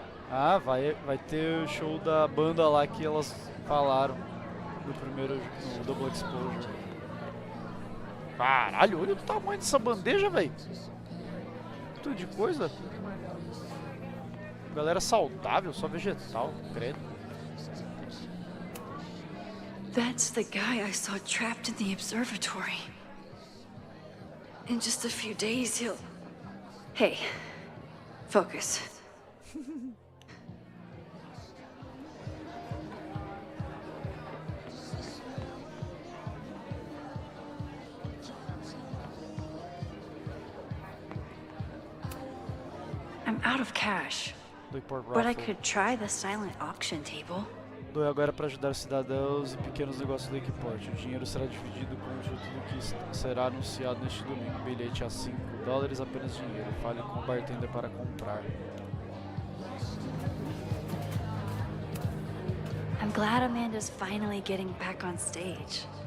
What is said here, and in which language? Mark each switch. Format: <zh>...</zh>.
<pt>Ah, vai ter o show da banda lá que elas falaram no primeiro, no Double Exposure. Caralho, olha o tamanho dessa bandeja, velho. Tudo de coisa. Galera saudável, só vegetal, credo.</pt> <en>That's the guy I saw trapped in the observatory. In just a few days, he'll... Hey, focus. I'm out of cash, but I could try the silent auction table.</en> <pt>Doe agora para ajudar os cidadãos e pequenos negócios do Lakeport. O dinheiro será dividido conjunto do que será anunciado neste domingo. Bilhete a $5, apenas dinheiro. Fale com o bartender para comprar.</pt> <en>I'm glad Amanda's finally getting back on stage.</en>